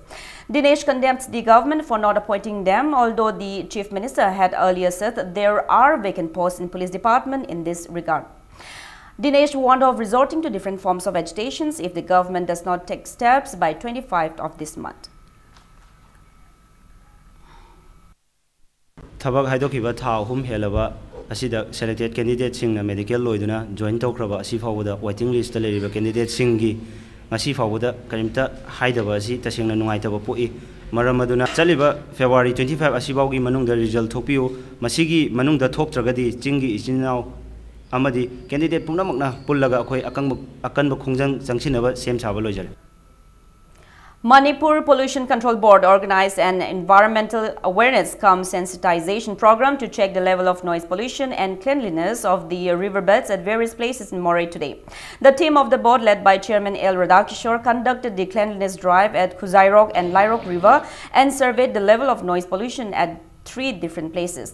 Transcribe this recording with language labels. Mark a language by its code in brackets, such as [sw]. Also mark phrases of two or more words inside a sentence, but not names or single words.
[en] Dinesh condemned the government for not appointing them, although the Chief Minister had earlier said that there are vacant posts in police department in this regard. Dinesh warned of resorting to different forms of agitations if the government does not take steps by 25th of this month. [mni] Thabak haidokiba tha hum helaba asida [en] selected candidate [mni] singna medical loiduna join tawkraba asi fawda [en] waiting list [mni] ta leriba candidate singi ngasi fawda karimta haidaba asi tasingna nungaitaba poi maramaduna chaliba February 25 asi bawgi manungda result thokpiu masigi manungda thoktragadi chingi isinau amadi candidate pumnamakna pullaga akhoi akanba khongjang changsinaba sem chaba loijare. [en] Manipur Pollution Control Board organized an environmental awareness cum sensitization program to check the level of noise pollution and cleanliness of the riverbeds at various places in Moray today. The team of the board, led by Chairman L. Radhakishore, conducted the cleanliness drive at Khuzairok and Lairok River and surveyed the level of noise pollution at 3 different places.